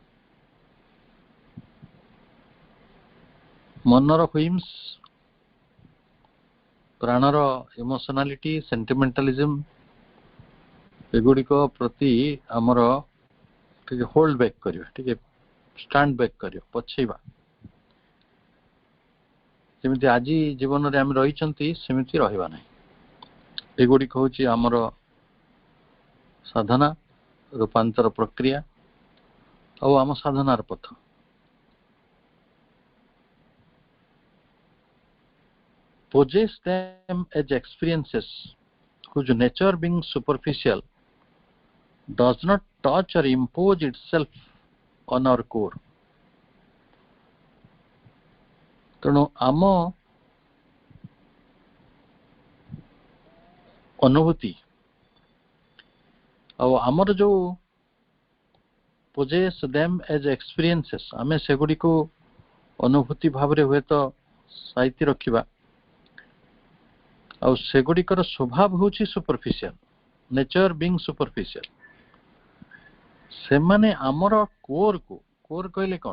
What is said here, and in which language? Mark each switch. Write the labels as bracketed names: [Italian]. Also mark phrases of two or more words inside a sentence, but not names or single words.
[Odia] ମନର ହୁଇମ୍ସ, ପ୍ରାଣର ଇମୋସନାଲିଟି, ସେଣ୍ଟିମେଣ୍ଟାଲିଜମ, ଏଗୁଡ଼ିକ ପ୍ରତି ଆମର ଟିକେ [English] hold back [Odia] କରିବା, ଟିକେ [English] stand back [Odia] କରିବା, ପଛେଇବା। ଯେମିତି ଆଜି ଜୀବନରେ ଆମେ ରହିଛନ୍ତି ସେମିତି ରହିବା ନାହିଁ। ଏଗୁଡ଼ିକ ହେଉଛି ଆମର ସାଧନା, ରୂପାନ୍ତର ପ୍ରକ୍ରିୟା ଆଉ ଆମ ସାଧନାର ପଥ। [English] Possess them as experiences whose nature being superficial does not touch or impose itself on our core. [Odia] ତେଣୁ ଆମ ଅନୁଭୂତି ଆଉ ଆମର ଯୋଉ [English] possess them as experiences, [Odia] ଆମେ ସେଗୁଡ଼ିକୁ ଅନୁଭୂତି ଭାବରେ ହୁଏତ ସାଇତି ରଖିବା ଆଉ ସେଗୁଡ଼ିକର ସ୍ୱଭାବ ହେଉଛି ସୁପରଫିସିଆଲ, [English] nature being superficial. [Odia] ସେମାନେ ଆମର କୋରକୁ, କୋର କହିଲେ କ'ଣ?